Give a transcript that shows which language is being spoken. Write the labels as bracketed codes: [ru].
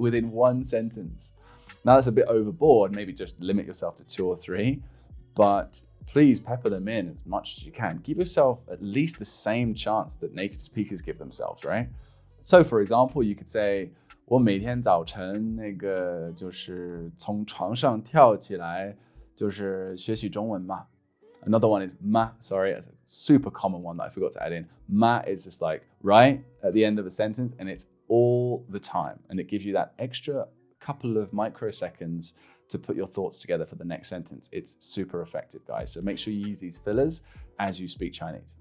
[en] Within one sentence. Now that's a bit overboard, maybe just limit yourself to 2 or 3, but please pepper them in as much as you can. Give yourself at least the same chance that native speakers give themselves, right? So for example, you could say, [zh] 我每天早晨那个就是从床上跳起来，就是学习中文嘛。 [en] Another one is ma, sorry, it's a super common one that I forgot to add in. Ma is just like right at the end of a sentence, and it's all the time. And it gives you that extra couple of microseconds to put your thoughts together for the next sentence. It's super effective, guys. So make sure you use these fillers as you speak Chinese.